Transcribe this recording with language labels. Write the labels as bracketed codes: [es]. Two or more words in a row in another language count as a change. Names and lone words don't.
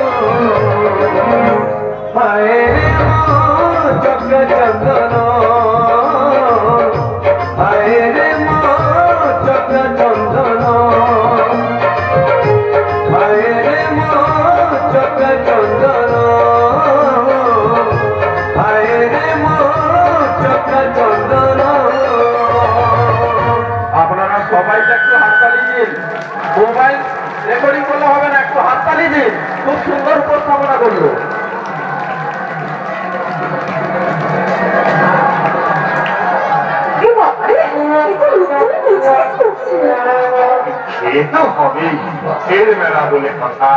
[or] ହାଏ ରେ ମୋ ଚକା ଚନ୍ଦନ ହାଏ ରେ ମୋ ଚକା ଚନ୍ଦନ ହାଏ ରେ ମୋ ଚକା ଚନ୍ଦନ ହାଏ ରେ ମୋ ଚକା ଚନ୍ଦନ [bn] আপনারা সবাই একটু হাততালি দিন। মোবাইল রেকর্ডিং করলে হবে না, একটু হাততালি দিন। খুব সুন্দর উপস্থাপনা করলো। সে তো হবেই, এর মেলা বলে কথা।